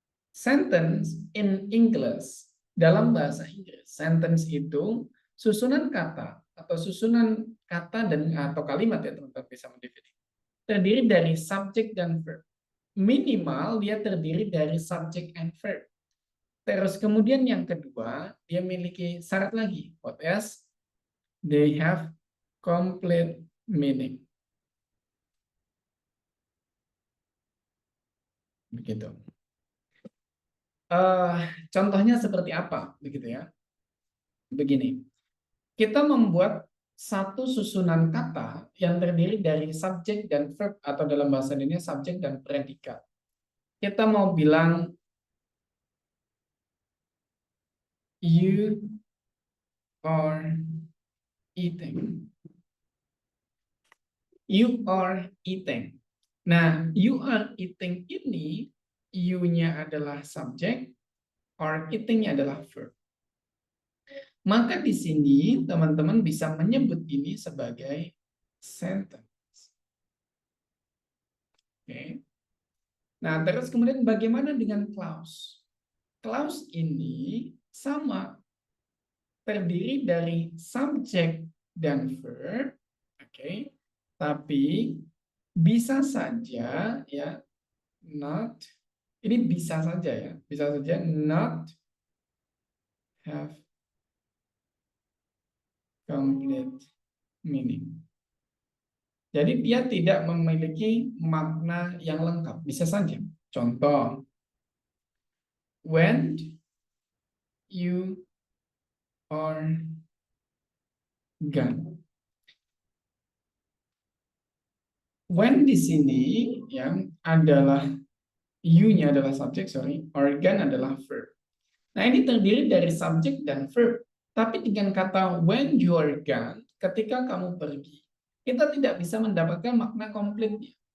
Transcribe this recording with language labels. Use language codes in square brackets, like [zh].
[en] Sentence in English, [id] dalam bahasa Inggris, sentence itu susunan kata atau susunan kata dan atau kalimat ya teman-teman bisa mendefinisikan. Terdiri dari subject dan verb. Minimal dia terdiri dari [en] subject and verb. [id] Terus kemudian yang kedua, dia memiliki syarat lagi. [en] What else? They have complete meaning. [id] Begitu. Contohnya seperti apa? Begitu ya. Begini. Kita membuat satu susunan kata yang terdiri dari subjek dan verb atau dalam bahasa Indonesia subjek dan predikat. Kita mau bilang [en] you are eating. You are eating. [id] Nah, you are eating ini you-nya adalah subjek, are eating-nya adalah verb. Maka di sini teman-teman bisa menyebut ini sebagai sentence. Oke. Nah, terus kemudian bagaimana dengan clause? Clause ini sama, terdiri dari subjek dan verb, oke. Tapi bisa saja ya not, ini bisa saja ya, bisa saja [en] not have complete meaning. [id] Jadi dia tidak memiliki makna yang lengkap, bisa saja. Contoh, [en] when you are gone. [id] When di sini yang adalah you-nya adalah subjek, organ adalah verb. Nah, ini terdiri dari subjek dan verb. Tapi dengan kata [en] when you are gone, [id] ketika kamu pergi, kita tidak bisa mendapatkan makna komplitnya.